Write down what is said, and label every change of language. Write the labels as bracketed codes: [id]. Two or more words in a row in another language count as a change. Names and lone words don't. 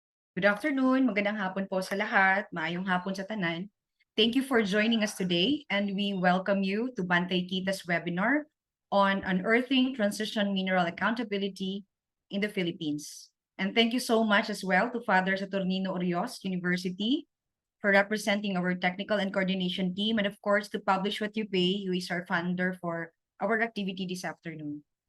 [en] Good afternoon, [tl] magandang hapon po sa lahat, [ceb] maayong hapon sa tanan. [en] Thank you for joining us today and we welcome you to Bantay Kita's webinar on unearthing transition mineral accountability in the Philippines. And thank you so much as well to Father Saturnino Urios University for representing our technical and coordination team, and of course to Publish What You Pay, who is our funder for our activity this afternoon.